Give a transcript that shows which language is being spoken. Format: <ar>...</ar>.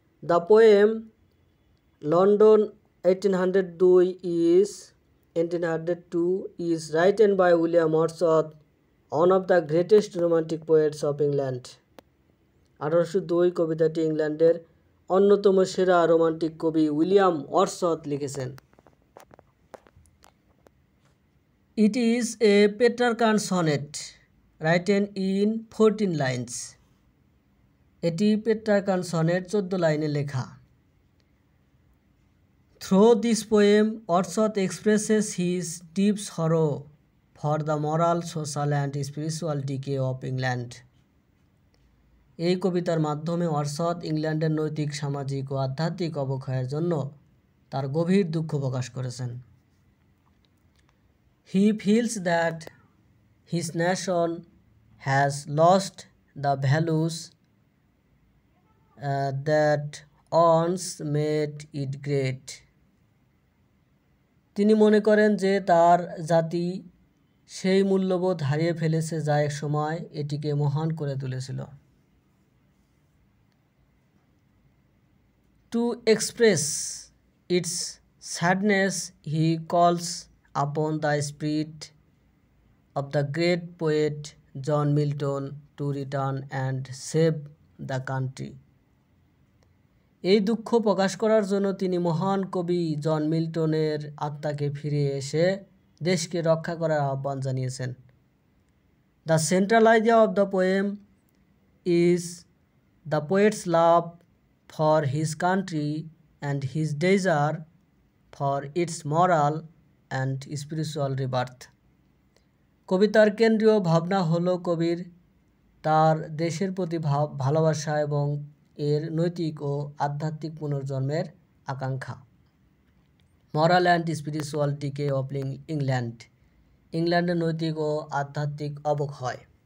<en>The poem London 1802 is written by William Wordsworth, one of the greatest romantic poets of England.</en> <bn>1802 কবিতাটি ইংল্যান্ডের অন্যতম সেরা romantic কবি William Wordsworth লিখেছেন।</bn> <en>It is a Petrarchan sonnet written in 14 lines.</en> <bn>এটি পেট্রারকান sonnet 14 লাইনে লেখা।</bn> <en>Through this poem, Wordsworth expresses his deep sorrow for the moral, social and spiritual decay of England.</en> <bn>এই কবিতার মাধ্যমে ওয়ার্ডসওয়ার্থ ইংল্যান্ডের নৈতিক, সামাজিক ও আধ্যাত্মিক অবক্ষয়ের জন্য তার গভীর দুঃখ প্রকাশ করেছেন।</bn> <en>He feels that his nation has lost the values that once made it great.</en> <bn>তিনি মনে করেন যে তার জাতি সেই মূল্যবোধ হারিয়ে ফেলেছে যা এক সময় এটিকে মহান করে তুলেছিল।</bn> <en>To express its sadness, he calls upon the spirit of the great poet John Milton to return and save the country.</en> <bn>এই দুঃখ প্রকাশ করার জন্য তিনি মহান কবি জন মিল্টনের আত্মাকে ফিরে এসে দেশকে রক্ষা করার আহ্বান জানিয়েছেন।</bn> <en>The central idea of the poem is the poet's love for his country and his desire for its moral and spiritual rebirth.</en> <bn>কবিতার কেন্দ্রীয় ভাবনা হলো কবির তার দেশের প্রতি ভালোবাসা এবং এর নৈতিক ও আধ্যাত্মিক পুনর্জন্মের আকাঙ্ক্ষা।</bn> <en>moral and spiritual decay of England,</en> <bn>ইংল্যান্ডের নৈতিক ও আধ্যাত্মিক অবক্ষয়।</bn>